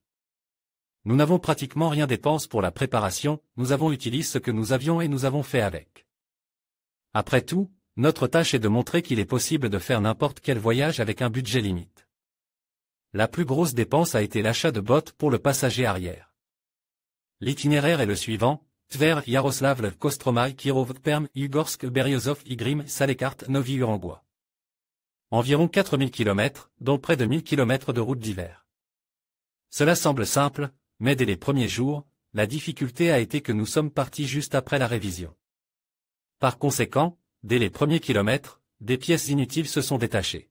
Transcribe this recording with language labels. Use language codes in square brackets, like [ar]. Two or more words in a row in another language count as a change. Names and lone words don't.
[fr] Nous n'avons pratiquement rien dépensé pour la préparation, nous avons utilisé ce que nous avions et nous avons fait avec. Après tout, notre tâche est de montrer qu'il est possible de faire n'importe quel voyage avec un budget limite. La plus grosse dépense a été l'achat de bottes pour le passager arrière. L'itinéraire est le suivant: Tver, Yaroslavl, Kostromai, Kirov, Perm, Ugorsk, Beryozov, Igrim, Salekart, Novi-Urengois. Environ 4000 km, dont près de 1000 km de route d'hiver. Cela semble simple, mais dès les premiers jours, la difficulté a été que nous sommes partis juste après la révision. Par conséquent, dès les premiers kilomètres, des pièces inutiles se sont détachées.